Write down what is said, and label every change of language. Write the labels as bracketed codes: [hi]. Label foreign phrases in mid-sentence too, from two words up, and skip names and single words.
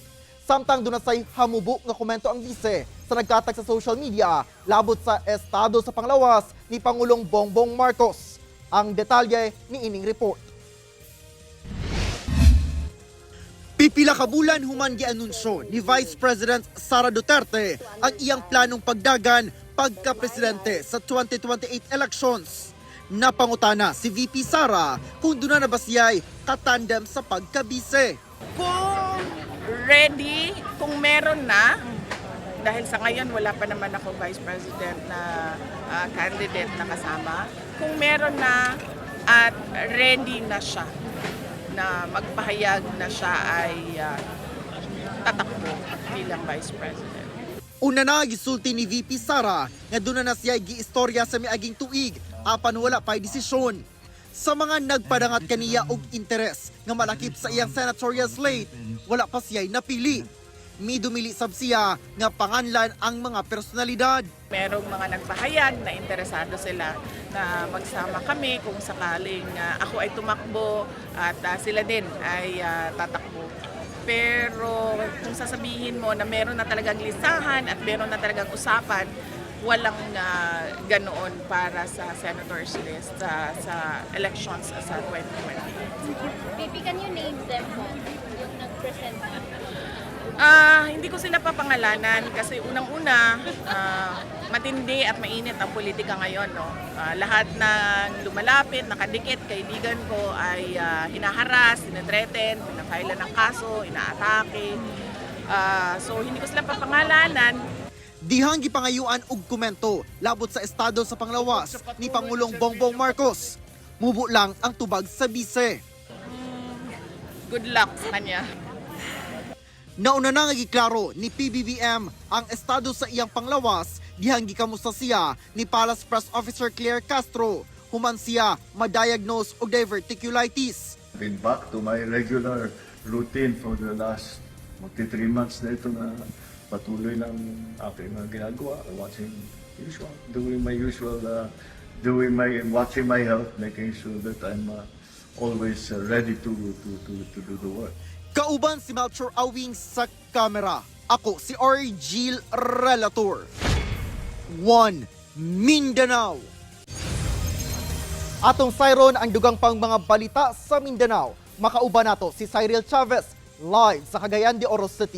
[ceb] Samtang doon na say hamubok nga komento ang bise sa nagkatag sa [en] social media [ceb] labot sa estado sa panglawas ni Pangulong Bongbong Marcos. Ang detalye ni ining report. Pipila ka bulan human gianunsyo ni Vice President Sara Duterte ang iyang planong pagdagan pagka-presidente sa 2028 elections. Napangutana si VP Sara kung doon na ba siya'y katandem sa pagkabise. [tl] Kung ready, kung meron na, dahil sa ngayon wala pa naman ako Vice President na candidate na kasama, kung meron na at ready na siya, na magpahayag na siya ay tatakbo bilang Vice President. [ceb] Una na gisulti ni VP Sara nga doon na siya giistorya sa miaging tuig apan wala pa'y desisyon. Sa mga nagpadangat kaniya og interes nga malakip sa iyang senatorial slate, wala pa siya'y napili. Midumili sab siya nga panganlan ang mga personalidad. [tl] Merong mga nagpahayag na interesado sila na magsama kami kung sakaling ako ay tumakbo at sila din ay tatakbo. Pero kung sasabihin mo na meron na talagang listahan at meron na talagang usapan, walang ganoon para sa [en] senator's list [tl] sa elections sa 2020. [en] Baby, can you name them [tl] yung nag-present na? Hindi ko sila papangalanan kasi unang-una, matindi at mainit ang politika ngayon. No? Lahat ng lumalapit, nakadikit, kaibigan ko ay hinaharas, sinetreten, pinafailan ng kaso, inaatake. So hindi ko sila papangalanan. [ceb] Dihang gipangayuan og komento labot sa estado sa panglawas ni Pangulong Bongbong Marcos. Mubo lang ang tubag sa bise. [en] Good luck [tl] sa kanya. [ceb] Nauna na nga giklaro ni PBBM ang estado sa iyang panglawas dihang gikamusta siya ni Palace Press Officer Claire Castro human siya ma-diagnose og diverticulitis. [en] Been back to my regular routine for the last 3 months [tl] na ito na patuloy lang aking mga ginagawa, [en] watching watching my health, making sure that I'm always ready to do the work. [ceb] Kauban si Melchor Awing sa kamera. Ako si Argil Relator. 1 Mindanao. Atong sayron ang dugang pang mga balita sa Mindanao. Makauban nato si Cyril Chavez live sa Cagayan de Oro City.